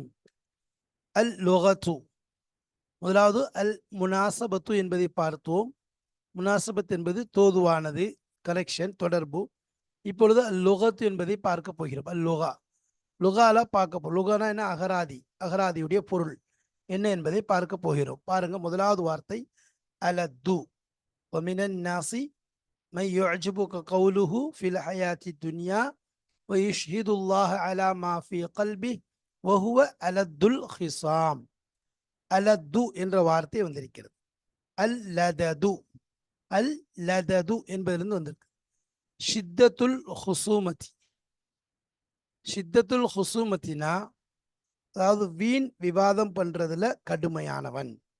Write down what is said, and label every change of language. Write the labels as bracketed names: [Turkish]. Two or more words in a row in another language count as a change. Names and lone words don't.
[Arabic] اللغة, [Tamil] முதலாவது [Arabic] المناسبة [Tamil] என்பதை பார்த்தோம். முனாசபத் என்பது தோதுவானது, கனெக்ஷன், தொடர்பு. இப்பொழுது [Arabic] اللغة [Tamil] என்பதை பார்க்க போகிறோம். [Arabic] اللغة, [Tamil] லுகால பார்க்க போகிறோம். லுகானா என்ன? அகராதியுடைய பொருள் என்ன என்பதை பார்க்க போகிறோம். பாருங்க, முதலாவது வார்த்தை அலத்து. [Arabic] وَمِنَ النَّاسِ مَن يُعْجِبُكَ قَوْلُهُ فِي الْحَيَاةِ الدُّنْيَا وَيُشْهِدُ اللَّهَ عَلَى مَا فِي قَلْبِهِ وَهُوَ أَلَدُّ الْخِصَامِ. [Tamil] அலத்து என்ற வார்த்தை வந்திருக்கிறது. [Arabic] اللدد [Tamil] என்பதிலிருந்து வந்திருக்கு. [Arabic] شدة الخصومة, [Tamil] அதாவது வீண் விவாதம் பண்றதுல கடுமையானவன்.